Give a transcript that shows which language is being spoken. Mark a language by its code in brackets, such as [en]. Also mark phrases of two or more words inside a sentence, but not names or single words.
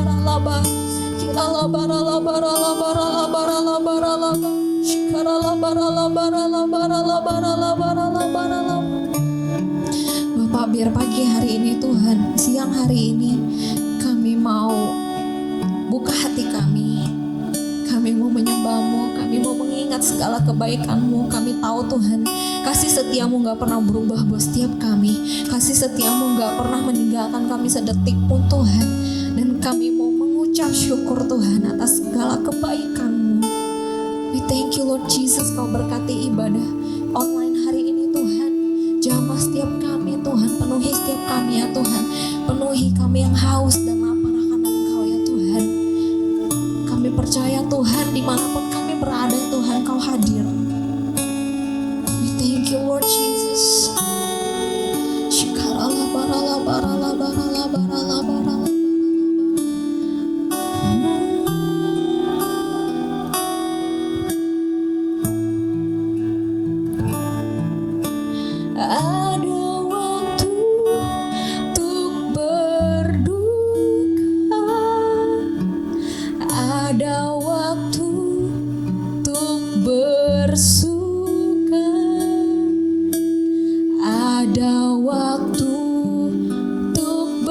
[id] laba. Kira laba laba laba laba laba laba. Shikara laba laba laba laba laba laba laba. Bapak, biar pagi hari ini Tuhan, siang hari ini kami mau buka hati kami. Kami mau menyembah-Mu, kami mau mengingat segala kebaikan-Mu. Kami tahu Tuhan, kasih setia-Mu gak pernah berubah buat setiap kami. Kasih setia-Mu gak pernah meninggalkan kami sedetik pun Tuhan. Dan kami mau mengucap syukur Tuhan atas segala kebaikan-Mu. [en] We thank you Lord Jesus, [id] Kau berkati ibadah online hari ini Tuhan. Jamah setiap kami Tuhan, penuhi setiap kami ya Tuhan. Penuhi kami yang haus dan lapar akan Engkau ya Tuhan. Kami percaya Tuhan, dimanapun kami berada Tuhan, Kau hadir. [en] We thank you Lord Jesus. Shikarala barala barala barala barala barala. [id] Ada waktu untuk berduka, ada waktu untuk bersuka, ada waktu untuk